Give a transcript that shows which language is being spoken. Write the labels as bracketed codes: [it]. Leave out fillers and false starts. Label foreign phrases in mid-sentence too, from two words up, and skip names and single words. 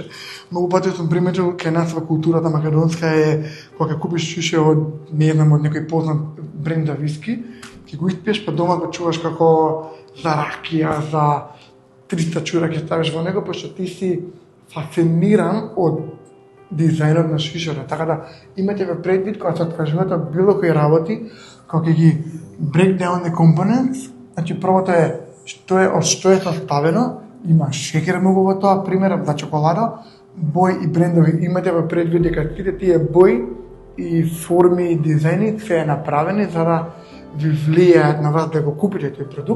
[mk] Многу пати сум приметил кај нас во културата македонска е кога ќе купиш шише од, не знам, од некој познат бренд за виски, ќе го испиеш, па дома го чуваш како за ракија, за 300 чура ќе ставиш во него, пошто ти си фасциниран од дизајнот на шишето. Така да имате во предвид кога се откажувате од било кои работи, кога ќе ги [en] break down the components, [mk] значи првото е од што е составено, има шеќер многу во тоа, пример за чоколада, бои и брендови. Имате во предвид дека сите тие бои и форми и дизајни се е направени за да ви влијаат на вас да го купите тој продукт.